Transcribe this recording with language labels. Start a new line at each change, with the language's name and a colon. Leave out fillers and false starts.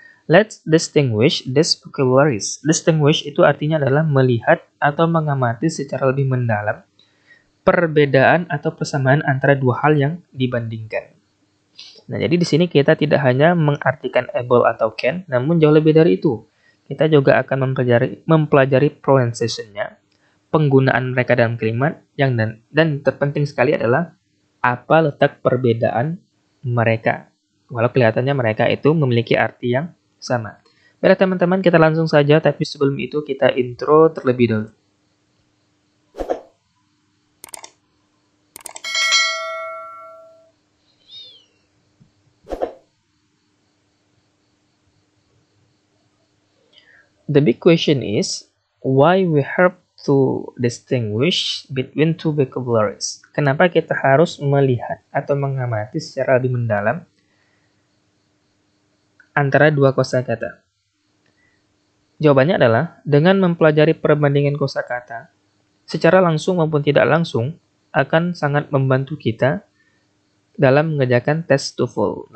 English: Let's distinguish these vocabularies.
Indonesian: Distinguish itu artinya adalah melihat atau mengamati secara lebih mendalam perbedaan atau persamaan antara dua hal yang dibandingkan. Nah, jadi di sini kita tidak hanya mengartikan able atau can, namun jauh lebih dari itu. Kita juga akan mempelajari pronunciation-nya, penggunaan mereka dalam kalimat, dan terpenting sekali adalah apa letak perbedaan mereka. Walau kelihatannya mereka itu memiliki arti yang sama. Baiklah teman-teman, kita langsung saja, tapi sebelum itu kita intro terlebih dahulu.
English: The big question is, why we have to distinguish between two vocabularies?
Indonesian: Kenapa kita harus melihat atau mengamati secara lebih mendalam antara dua kosakata? Jawabannya adalah, dengan mempelajari perbandingan kosakata, secara langsung maupun tidak langsung, akan sangat membantu kita dalam mengerjakan tes TOEFL.